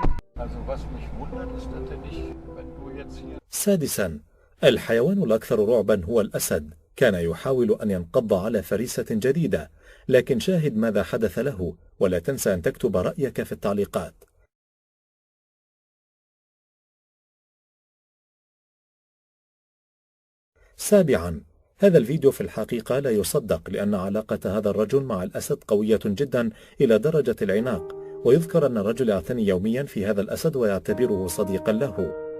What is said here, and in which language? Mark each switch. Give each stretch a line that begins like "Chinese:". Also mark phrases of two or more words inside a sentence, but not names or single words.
German: Also was mich wundert ist natürlich, wenn du jetzt hier.
Arabic: سادسا، الحيوان الأكثر رعبا هو الأسد. كان يحاول أن ينقض على فريسة جديدة، لكن شاهد ماذا حدث له، ولا تنسى أن تكتب رأيك في التعليقات. سابعا، هذا الفيديو في الحقيقة لا يصدق، لأن علاقة هذا الرجل مع الأسد قوية جدا إلى درجة العناق، ويذكر أن الرجل يعتني يوميا في هذا الأسد ويعتبره صديقا له.